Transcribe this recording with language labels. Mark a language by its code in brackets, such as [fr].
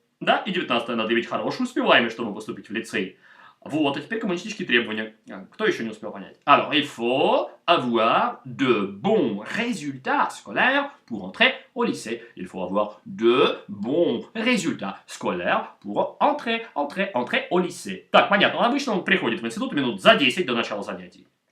[ru] Да, и 19-е, надо иметь хорошую успеваемость, чтобы поступить в лицей. Вот, а теперь коммунистические требования. Кто еще не успел понять? [fr] Alors, il faut avoir de bons résultats scolaires pour entrer au lycée. Il faut avoir de bons résultats scolaires pour entrer au lycée. [ru] Так, понятно. Обычно он приходит в институт минут за 10 до начала занятий.